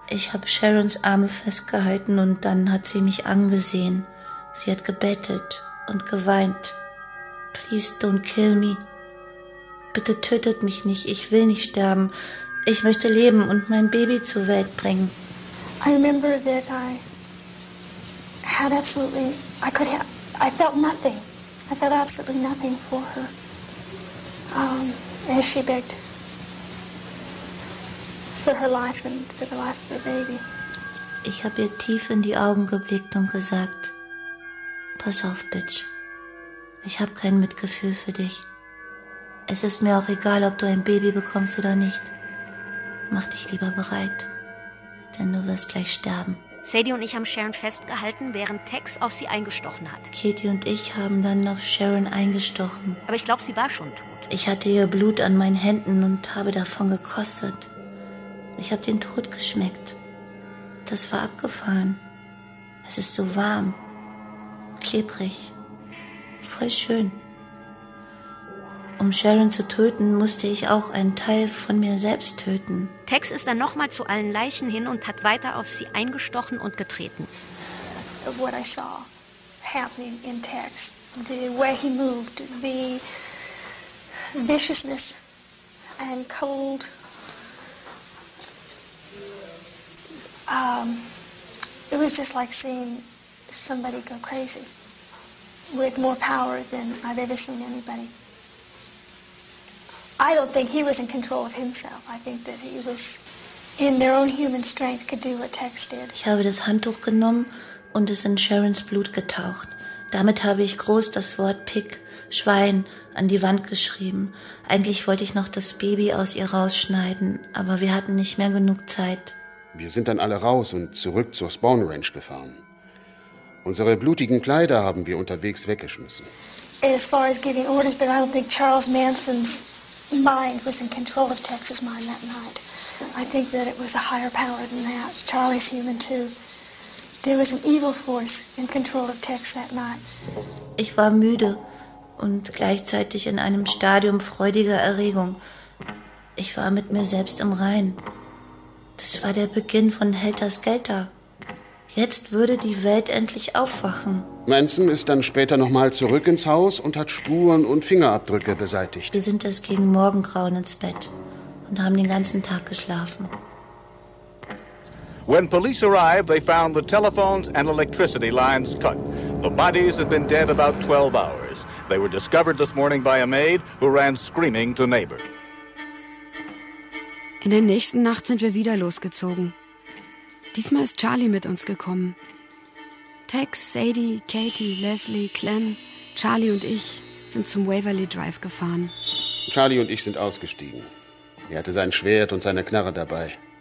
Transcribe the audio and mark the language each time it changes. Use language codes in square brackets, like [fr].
[de] Ich habe Sharons Arme festgehalten und dann hat sie mich angesehen. Sie hat gebettelt und geweint. [en] Please don't kill me. [de] Bitte tötet mich nicht, ich will nicht sterben. Ich möchte leben und mein Baby zur Welt bringen. [en] I remember that I had absolutely, I could have, I felt nothing. I felt absolutely nothing for her. As she begged for her life and for the life of her baby. [de] Ich habe ihr tief in die Augen geblickt und gesagt, pass auf, Bitch, ich habe kein Mitgefühl für dich. Es ist mir auch egal, ob du ein Baby bekommst oder nicht. Mach dich lieber bereit, denn du wirst gleich sterben. Sadie und ich haben Sharon festgehalten, während Tex auf sie eingestochen hat. Katie und ich haben dann auf Sharon eingestochen. Aber ich glaube, sie war schon tot. Ich hatte ihr Blut an meinen Händen und habe davon gekostet. Ich habe den Tod geschmeckt. Das war abgefahren. Es ist so warm, klebrig, voll schön. Um Sharon zu töten, musste ich auch einen Teil von mir selbst töten. Tex ist dann nochmal zu allen Leichen hin und hat weiter auf sie eingestochen und getreten. [en] What I saw happening in Tex, the way he moved, the viciousness and cold It was just like seeing somebody go crazy with more power than I've ever seen anybody. I don't think he was in control of himself. I think that he was in their own human strength could do what Tex did. [de] Ich habe das Handtuch genommen und es in Sharons Blut getaucht. Damit habe ich groß das Wort Pig, Schwein, an die Wand geschrieben. Eigentlich wollte ich noch das Baby aus ihr rausschneiden, aber wir hatten nicht mehr genug Zeit. Wir sind dann alle raus und zurück zur Spawn Ranch gefahren. Unsere blutigen Kleider haben wir unterwegs weggeschmissen. [en] As far as giving orders, but I don't think Charles Manson's mind was in control of Texas mind that night. I think that it was a higher power than that. Charlie's human too. There was an evil force in control of Tex that night. [de] Ich war müde und gleichzeitig in einem Stadium freudiger Erregung. Ich war mit mir selbst im Reinen. Das war der Beginn von Helter Skelter. Jetzt würde die Welt endlich aufwachen. Manson ist dann später nochmal zurück ins Haus und hat Spuren und Fingerabdrücke beseitigt. Wir sind erst gegen Morgengrauen ins Bett und haben den ganzen Tag geschlafen. [en] When police arrived, they found the telephones and electricity lines cut. The bodies had been dead about 12 hours. They were discovered this morning by a maid who ran screaming to neighbor. [de] In der nächsten Nacht sind wir wieder losgezogen. Diesmal ist Charlie mit uns gekommen. Tex, Sadie, Katie, Leslie, Clem, Charlie und ich sind zum Waverly Drive gefahren. Charlie und ich sind ausgestiegen. Er hatte sein Schwert und seine Knarre dabei.